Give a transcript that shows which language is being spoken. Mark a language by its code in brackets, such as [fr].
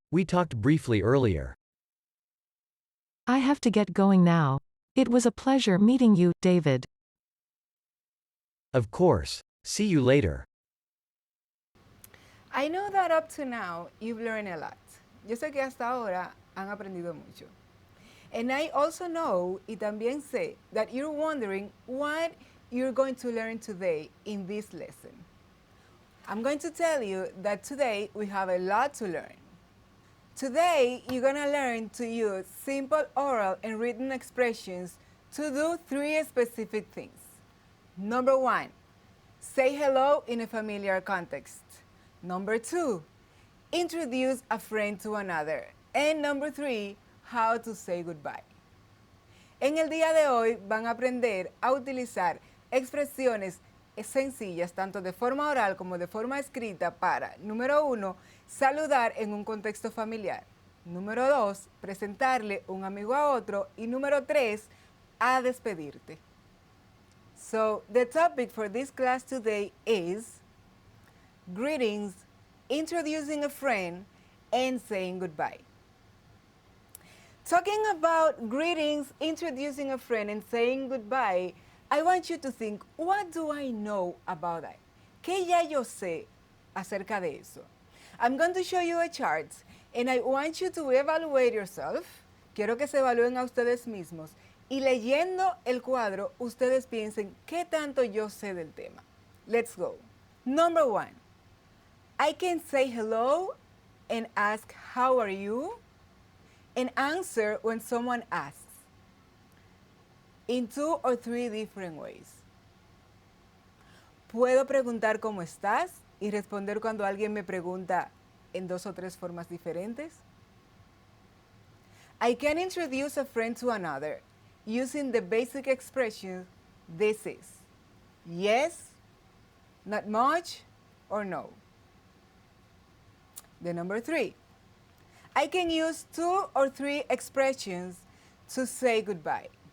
[en] We talked briefly earlier. I have to get going now. It was a pleasure meeting you, David. Of course. See you later. I know that up to now, you've learned a lot. [es] Yo sé que hasta ahora han aprendido mucho. [en] And I also know, [es] y también sé, [en] that you're wondering what you're going to learn today in this lesson. I'm going to tell you that today we have a lot to learn. Today, you're going to learn to use simple oral and written expressions to do 3 specific things. Number 1, say hello in a familiar context. Number 2, introduce a friend to another. And number 3, how to say goodbye. [es] En el día de hoy van a aprender a utilizar expresiones sencillas, tanto de forma oral como de forma escrita, para, número 1, saludar en un contexto familiar. Número 2, presentarle un amigo a otro. Y número 3, a despedirte. [en] So, the topic for this class today is greetings, introducing a friend, and saying goodbye. Talking about greetings, introducing a friend, and saying goodbye, I want you to think, what do I know about that? [es] ¿Qué ya yo sé acerca de eso? [en] I'm going to show you a chart, and I want you to evaluate yourself. [es] Quiero que se evalúen a ustedes mismos. Y leyendo el cuadro, ustedes piensen, ¿qué tanto yo sé del tema? [en] Let's go. Number 1, I can say hello and ask, how are you? And answer when someone asks in 2 or 3 different ways. [es] Puedo preguntar cómo estás y responder cuando alguien me pregunta en 2 o 3 formas diferentes. [en] I can introduce a friend to another using the basic expression this is, yes, not much, or no. The number 3, I can use 2 or 3 expressions to say goodbye.